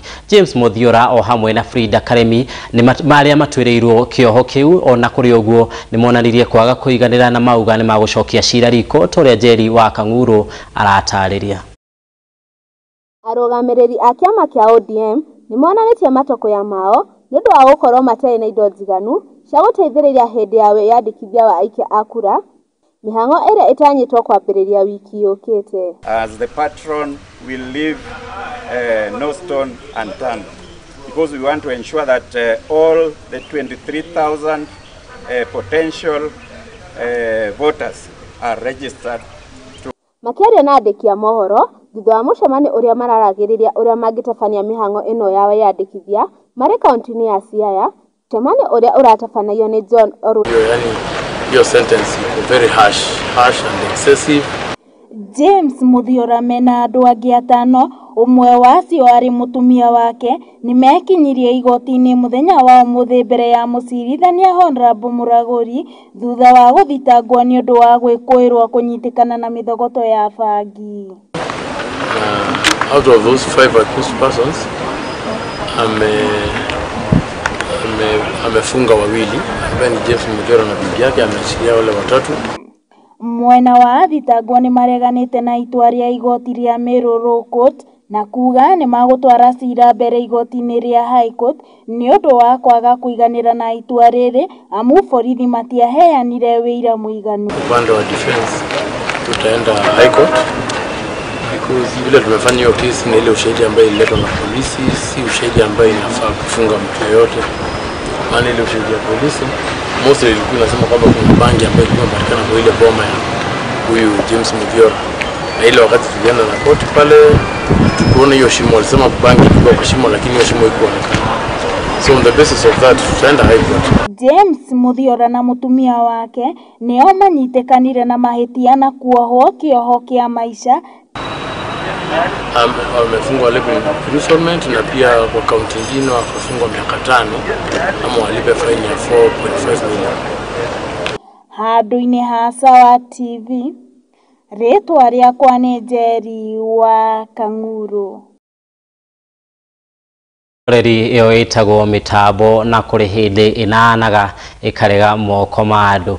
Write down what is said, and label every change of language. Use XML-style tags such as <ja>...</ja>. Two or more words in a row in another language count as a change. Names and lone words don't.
<ki>James Muthiora o hamwe na Frida Karemi ni maria matwirirwo kioho kiu ona kuri uguo ni monanirie kwaga kuiganira na mauga ni magucokia cira riko toria Njeri wa Kang'uru aratariria. Arugamiriri a kiama kia ODM ni monanitie matoko ya mao nundu wa gukorwo matarĩ na indo njiganu cia guteithĩrĩria hindi ya wiyandikithia wa aikia a kura. Mihango ĩrĩa ĩtanyitwo kwambĩrĩria wiki yũkĩte.</ki> <en>As the patron will leave no stone unturned, because we want to ensure that all the 23,000 potential voters are registered.</en> <ki>Makĩaria na andĩki a mohoro thutha wa mũcemanio ũrĩa mararagĩrĩria ũrĩa mangĩtabania mihango ĩno ya wiyandikithia marĩ kaunti-inĩ ya Siaya, mũcemanio ũrĩa ũratabanagio nĩ John Orwenjo.</ki> <en>Your sentence is very harsh and excessive.</en> <ki>James Muthiora mena andu angi atano, umwe wacio ari mutumia wake ni mekinyirie igoti-ini muthenya wa umuthi mbere ya mucirithania Honorable Muraguri thutha wa guthitangwo ni undu wa gwikuirwo kunyitikana na mithogoto ya bangi.</ki> <en>Out of those 5 accused persons,</en> <sw>amefunga wawili ambaye ni James Muthiora na bibi yake, ameachilia wale watatu.</sw> <ki>Mwena wa athitangwo ni mareganite na itua ria igoti ria Meru Low Court na kuga ni magutwara cira mbere igoti-ini ria High Court ni undu wa kwaga kuiganira na itua riri amu borithi matiaheanire wira muiganu.</ki> <sw>Upande wa defense tutaenda High Court because vile tumefanya hiyo kesi ni ile ushahidi ambayo ililetwa na polisi, si ushahidi ambayo inafaa kufunga mtu yoyote. Maana ile ushahidi ya polisi mostly ilikuwa inasema kwamba kuna bangi ambayo ilikuwa inapatikana kwa ile boma ya huyu James Muthiora. Na ile wakati tulienda na koti pale tukuona hiyo shimo, walisema bangi ilikuwa kwa shimo lakini hiyo shimo haikuonekana.</sw> <en>So on the basis of that,</en> <sw>tutaenda high court.</sw> <ki>James Muthiora na mutumia wake nio manyitekanire na mahitia na kuohwo kioho kia maisha.</ki> <sw>Wamefungwa</sw> <en>live imprisonment</en> <sw>na pia kwa kaunti nyingine wakafungwa miaka 5 ama walipe faini ya 4.5 million.</sw> <ki>Handu-ini ha Sawa TV, ritwa riakwa ni Njeri wa Kang'uru. Reri iyo itagwo mitambo na kuri hindi inanaga ikarega moko ma andu.</ki>